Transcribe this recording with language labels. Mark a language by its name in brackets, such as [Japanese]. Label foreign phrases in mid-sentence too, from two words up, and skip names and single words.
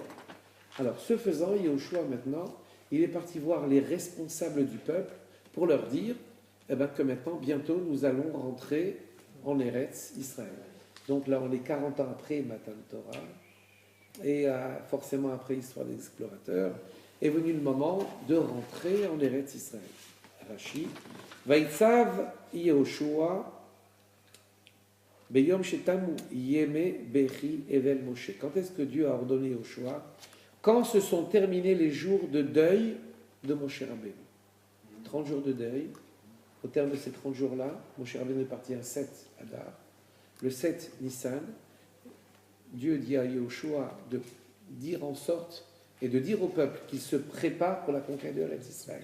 [French] Alors, ce faisant, Yehoshua maintenant, il est parti voir les responsables du peuple pour leur dire que maintenant, bientôt, nous allons rentrer en Eretz Israël. Donc là, on est 40 ans après Matan Torah, et forcément après l'histoire des explorateurs, est venu le moment de rentrer en Eretz Israël. [Hebrew] Rashi, ויצו יהושע ביום שתמו ימי בכי אבל משה. [French] Quand est-ce que Dieu a ordonné Yehoshua? Quand se sont terminés les jours de deuil de Moshe Rabbeinu. 30 jours de deuil. Au terme de ces 30 jours-là, Moshe Rabbeinu est parti un 7 Adar. Le 7 Nissan, Dieu dit à Yehoshua de dire en sorte et de dire au peuple qu'il se prépare pour la conquête de Israël.